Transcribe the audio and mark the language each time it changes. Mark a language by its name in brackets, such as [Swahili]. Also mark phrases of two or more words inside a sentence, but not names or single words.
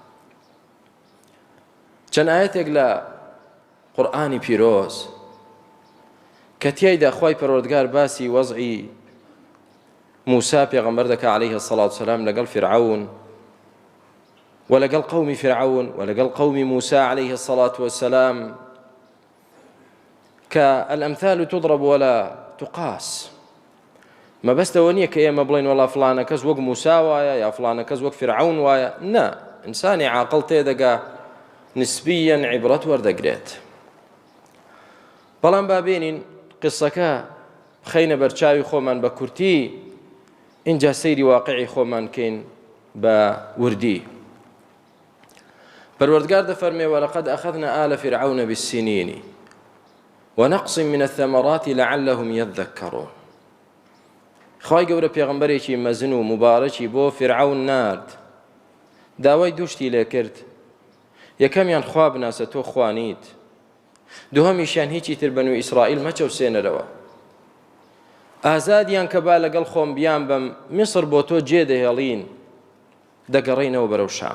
[Central Kurdish] چەند ئایەتێک لە قورئانی پیرۆز کە تیایدا خوای پەروەردگار باسی وەزعی موسا پێغەمبەر دەکا [Arabic] عەلەیهی السەڵات وسەلام [Central Kurdish] لەگەڵ فرعون ولەگەڵ قەومی فرعون ولەگەڵ قەومی موسا [Arabic] عەلەیهی السەڵات وسەلام [Central Kurdish] کە [Arabic] الأمثال تضرب ولا تقاس. [Central Kurdish] مەبەستەوە نییە کە ئێمە بڵێن وەڵا فڵانە کەس وەک موسا وایە یا فڵانە کەس وەک فرعون وایە. نا، ئینسانی عاقڵ تێدەگا نسبیەن عیبرەت وەردەگرێت. بەڵام با بێنین قسەکە خەینە بەرچاوی خۆمان بە کورتی، اینجا سەیری واقعی خۆمان کەین بە وردی. [Arabic] پەروەردگار دەفەرمێ وەلەقەد ئەخەذنا ئالە فرعون بالسنین ونقص من الثمرات لعلهم يذكرون. [Central Kurdish] خوای گەورە پێغەمبەرێکی مەزن و مبارەکی بۆ فرعون نارد، داوای دووشتی لێ کرد. یەکەمیان خوا بناسە تۆ خوانیت، دووهەمیشیان هیچی تر بەنو ئیسرائیل مەچەوسێنەرەوە، ئازادیان کە با لەگەڵ خۆم بیان بەم میسر بۆ تۆ جێ دەهێڵین دەگەڕێینەوە بەرەو شام.